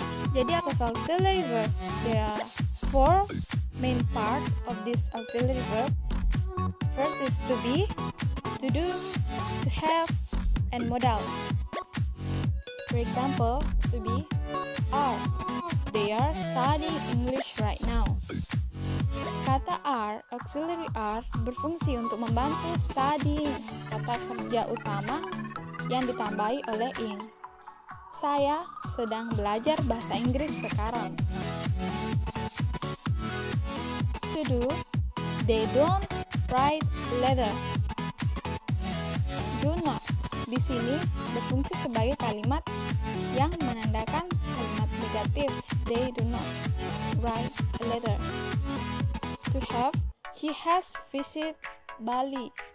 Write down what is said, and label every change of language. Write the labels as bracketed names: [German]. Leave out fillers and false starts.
[English] Jadi as of auxiliary verb, there are 4 main part of this auxiliary verb. First is to be, to do, to have, and modals. For example, to be, are. They are studying English right now. [Indonesian] Kata are, auxiliary are, berfungsi untuk membantu studying, kata kerja utama yang ditambahi oleh ing. Saya sedang belajar bahasa Inggris sekarang. [English] To do, they don't write letter. [Indonesian] Do not di sini berfungsi sebagai kalimat yang menandakan kalimat negatif. [English] They do not write a letter. To have, he has visited Bali.